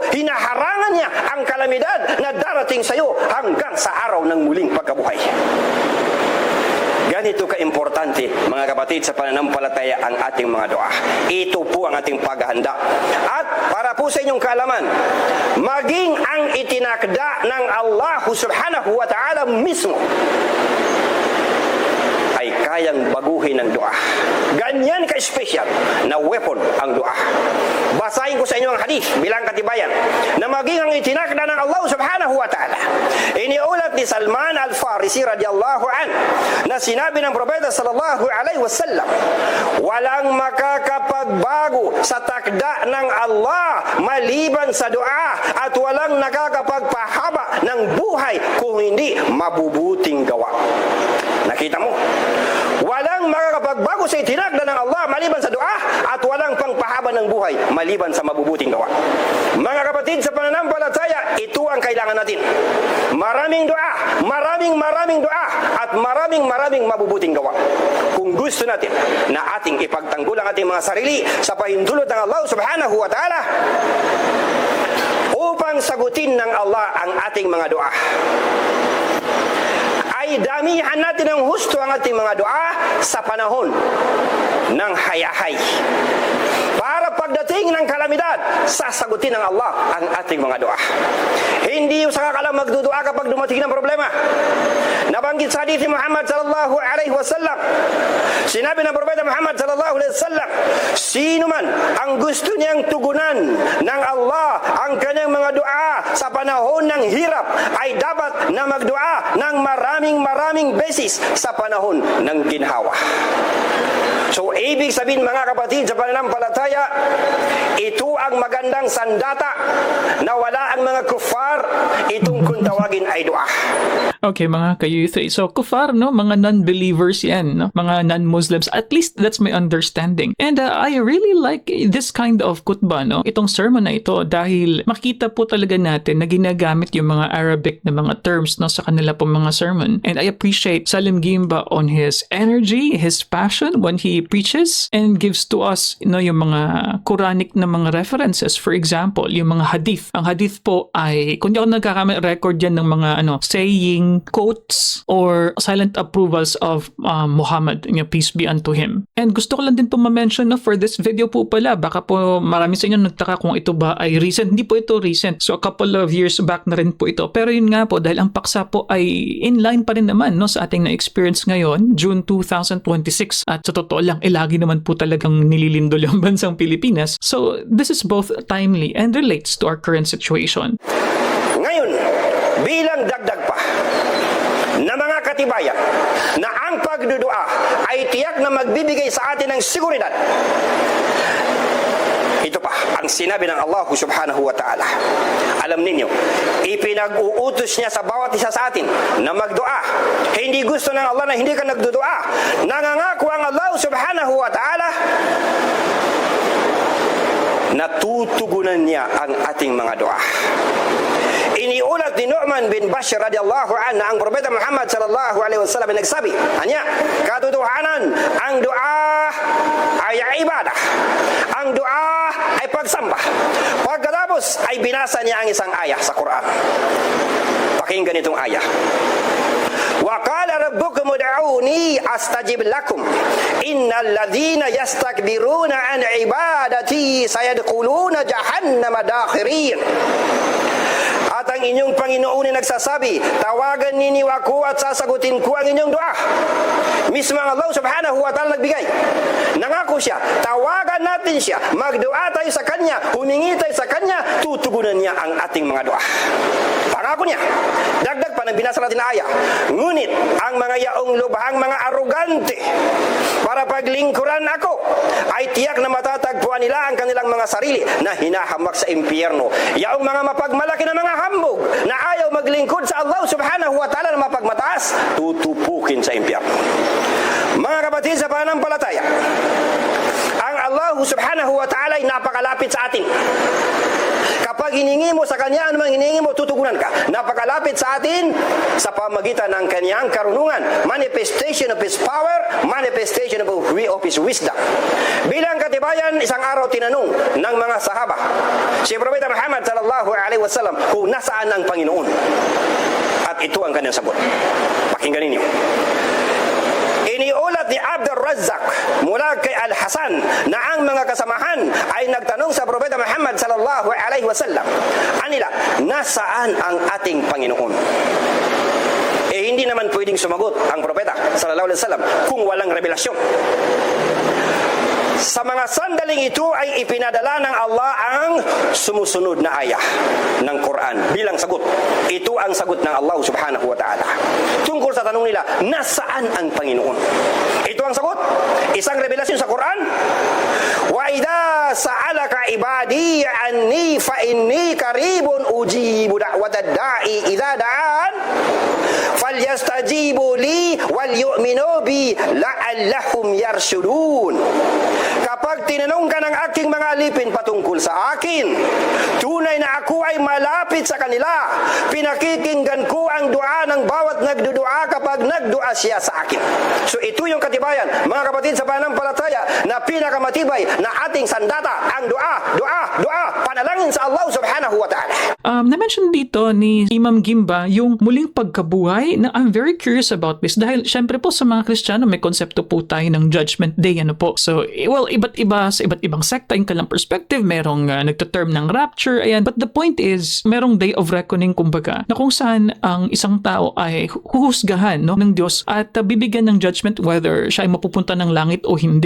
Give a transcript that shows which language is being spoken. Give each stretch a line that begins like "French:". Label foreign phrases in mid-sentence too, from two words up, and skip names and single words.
Filipino: Hinaharangan niya ang kalamidad na darating sa iyo hanggang sa araw ng muling pagkabuhay. Ganito ka-importante, mga kapatid, sa pananampalataya ang ating mga dua. Ito po ang ating paghahanda. At para po sa inyong kaalaman, maging ang itinakda ng Allah
Arabic: سبحانه وتعالى
Filipino: mismo ay kayang baguhin ng dua. Ganyan ka-special na weapon ang dua. Basahin ko sa inyo ang hadith bilang katibayan na maging ang itinakda ng Allah
Arabic: سبحانه وتعالى.
Filipino: Iniulat ni Salman al-Farisi
Arabic: رضي الله عن
Filipino: na sinabi ng Propeta
Arabic: صلى الله عليه وسلم,
Filipino: walang makakapagbago sa takda ng Allah maliban sa dua at walang nakakapagpahaba ng buhay kung hindi mabubuting gawa. Nakita mo? Walang makakapagbago sa itinakda ng Allah maliban sa dua at walang pangpahaba ng buhay maliban sa mabubuting gawa. Mga kapatid, sa pananampalataya, ito ang kailangan natin. Maraming dua, maraming dua at maraming mabubuting gawa. Kung gusto natin na ating ipagtanggol ang ating mga sarili sa pahintulot ng Allah
Arabic: سبحانه وتعالى
Filipino: upang sagutin ng Allah ang ating mga dua, ay damihan natin ng husto ang ating mga dua sa panahon ng hayahay. Para pagdating ng kalamidad, sasagutin ng Allah ang ating mga dua. Hindi yung saka ka lang magdudua kapag dumating ng problema. Nabanggit sa hadith ni Muhammad
Arabic: صلى الله عليه وسلم,
Filipino: sinabi ng Propeta Muhammad
Arabic: صلى الله عليه وسلم,
Filipino: sino man ang gusto niyang tugunan ng Allah ang kanyang mga dua sa panahon ng hirap, ay dapat na magdua ng maraming beses sa panahon ng ginhawa. So, ibig sabihin, mga kapatid, sa pananampalataya, ito ang magandang sandata na wala ang mga kufar, itong kung tawagin ay dua. Okay, mga ka-youth. So, kufar, no? Mga non-believers yan, no? Mga non-Muslims.
English: At least, that's my understanding. And I really like this kind of khutbah, no?
Filipino: Itong sermon na ito, dahil makita po talaga natin na ginagamit yung mga Arabic na mga terms, no? Sa kanila po mga sermon.
English: And I appreciate Salim Gimba on his energy, his passion when he preaches and gives to us, you know,
Filipino: yung mga Quranic na mga references.
English: For example,
Filipino: yung mga hadith. Ang hadith po ay, kung di ako nagkakamali, record yan ng mga
English: saying, quotes, or silent approvals of Muhammad, peace be unto him.
Filipino: And gusto ko lang din po ma-mention na
English: for this video
Filipino: po pala, baka po marami sa inyo nagtaka kung ito ba ay recent. Hindi po ito recent. So
English: a couple of years back
Filipino: na rin po ito. Pero yun nga po, dahil ang paksa po ay
English: in line
Filipino: pa rin naman, no, sa ating na-experience ngayon, June 2026. At sa totoo lang, lagi naman po talagang nililindol yung bansang Pilipinas.
English: So this is both timely and relates to our current situation.
Filipino: Ngayon, bilang dagdag pa na mga katibayan na ang pagdudua ay tiyak na magbibigay sa atin ng seguridad, ito pa ang sinabi ng Allah
Arabic: سبحانه وتعالى.
Filipino: Alam ninyo, ipinag-uutos niya sa bawat isa sa atin na magdua. Hindi gusto ng Allah na hindi ka nagdudua. Nangangako ang Allah
Arabic: سبحانه وتعالى
Filipino: na tutugunan niya ang ating mga dua. Iniulat ni Nu'man bin Bashir
Arabic: رضي الله عنه
Filipino: na ang Propeta Muhammad
Arabic: صلى الله عليه وسلم
Filipino: ay nagsabi, anya, katotohanan, ang dua ay ibadah. Ang dua ay pagsamba. Pagkatapos ay binasa niya ang isang ayah sa Quran. Pakinggan itong ayah.
Arabic: وَقَالَ رَبُّكُمُ ادْعُونِي أَسْتَجِبْ لَكُمْ إِنَّ الَّذِينَ يَسْتَكْبِرُونَ عَنْ عِبَادَتِي سَيَدْخُلُونَ جَهَنَّمَ دَاخِرِينَ.
Filipino: At ang inyong Panginoon ay nagsasabi, tawagan ninyo ako at sasagutin ko ang inyong dua. Mismo ang Allah
Arabic: سبحانه وتعالى
Filipino: nagbigay. Nangako siya, tawagan natin siya, magdua tayo sa Kanya, humingi tayo sa Kanya, tutugunan niya ang ating mga dua. Pangako niya. Dagdag pa ng binasa natin na ayah. Ngunit ang mga yaong lubhang mga arugante para paglingkuran ako, ay tiyak na matatagpuan nila ang kanilang mga sarili na hinahamak sa impyerno. Yaong mga mapagmalaki na mga hambog na ayaw maglingkod sa Allah
Arabic: سبحانه وتعالى
Filipino: na mapagmataas, tutupukin sa impyerno. Mga kapatid sa pananampalataya, ang Allah
Arabic: سبحانه وتعالى
Filipino: ay napakalapit sa atin. Kapag hiningi mo sa Kanya, anumang hiningi mo, tutugunan ka. Napakalapit sa atin sa pamagitan ng Kanyang karunungan.
English: Manifestation of His power, manifestation of His wisdom.
Filipino: Bilang katibayan, isang araw tinanong ng mga sahaba si Propeta Muhammad
Arabic: صلى الله عليه وسلم
Filipino: kung nasaan ang Panginoon. At ito ang kanyang sagot. Pakinggan ninyo. Iniulat ni Abdul Razzaq mula kay Al-Hasan na ang mga kasamahan ay nagtanong sa Propeta Muhammad
Arabic: صلى الله عليه وسلم,
Filipino: anila, nasaan ang ating Panginoon? Hindi naman pwedeng sumagot ang Propeta
Arabic: صلى الله عليه وسلم
Filipino: kung walang revelasyon. Sa mga sandaling ito ay ipinadala ng Allah ang sumusunod na ayah ng Quran bilang sagot. Ito ang sagot ng Allah
Arabic: سبحانه وتعالى
Filipino: tungkol sa tanong nila, nasaan ang Panginoon? Ito ang sagot. Isang revelasyon sa Quran.
Arabic: وإذا سألك عبادي عني فإني قريب أجيب دعوة الداع إذا دعان فليستجيبوا لي وليؤمنوا بي لعلهم يرشدون.
Filipino: Kapag tinanong ka ng aking mga alipin patungkol sa akin, tunay na ako ay malapit sa kanila. Pinakikinggan ko ang dua ng bawat nagdudua kapag nagdua siya sa akin. So ito yung katibayan, mga kapatid sa pananampalataya, na pinakamatibay na ating sandata, ang dua, panalangin sa Allah
Arabic: سبحانه وتعالى.
Filipino: Na-mention dito ni Imam Gimba yung muling pagkabuhay na
English: I'm very curious about this
Filipino: dahil syempre po sa mga Kristiyano may konsepto po tayo ng
English: Judgment Day,
Filipino: ano po. So, well, iba't iba sa iba't ibang sekta yung kanilang perspective, merong nagtaterm ng rapture, ayan.
English: But the point is,
Filipino: merong
English: day of reckoning
Filipino: kumbaga na kung saan ang isang tao ay huhusgahan, no, ng Diyos at bibigyan ng judgment whether siya ay mapupunta ng langit o hindi.